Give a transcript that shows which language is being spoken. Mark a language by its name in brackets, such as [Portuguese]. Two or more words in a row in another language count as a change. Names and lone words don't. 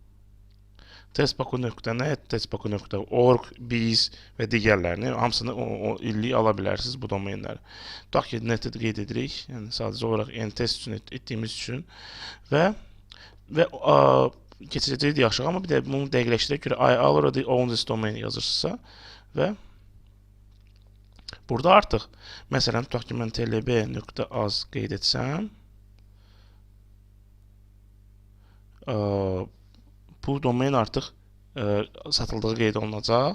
[Azerbaijani] Yəni, testbaku.net, testbaku.org, biz və digərlərini hamısını o illik ala bilərsiniz bu domenləri. Tutaq ki, neti qeyd edirik. Yəni sadəcə olaraq test üçün etdiyimiz üçün və keçəcəyik yaxşı, amma bir də bunu dəqiqləşdirək görə [English] I already own this domain [Azerbaijani] yazırsınızsa və burada artıq məsələn tutaq ki, mən tlb.az qeyd etsəm, bu domain artıq satıldığı qeyd olunacaq.